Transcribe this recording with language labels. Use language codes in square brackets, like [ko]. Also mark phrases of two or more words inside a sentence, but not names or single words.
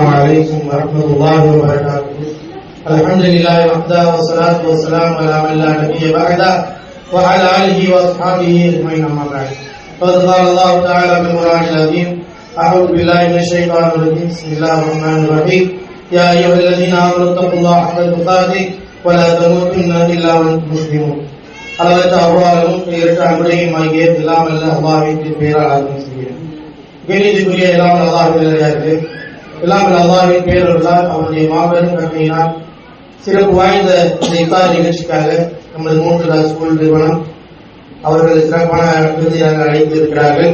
[ar] عليكم ورحمة الله وبركاته. الحمد لله وحده والصلاة والسلام على من لا نبي بعده وعلى آله وأصحابه أجمعين أما بعد. قد قال الله تعالى في القرآن العظيم: أعوذ بالله من الشيطان الرجيم. بسم الله الرحمن الرحيم. يا أيها الذين آمنوا اتقوا الله حق تقاته ولا تموتن إلا وأنتم مسلمون. [ta] அளவற்ற அருளாலும் இரட்ட அன்புடையும் ஆகிய எல்லாம் அல்ல அல்லாஹ்வின் பெயரால் ஆரம்பம் செய்கிறேன். கண்ணியத்திற்குரிய எல்லாம் அல்லாஹ்வின் எல்லாம் அல்லாஹ்வின் பேரருளால் அவருடைய மாபெரும் கருணையினால் சிறப்பு வாய்ந்த இந்த இஃப்தார் நிகழ்ச்சிக்காக நமது 3 ஸ்கூல் நிறுவனம் அவர்கள் சிறப்பான விருதியாக அழைத்து இருக்கிறார்கள்.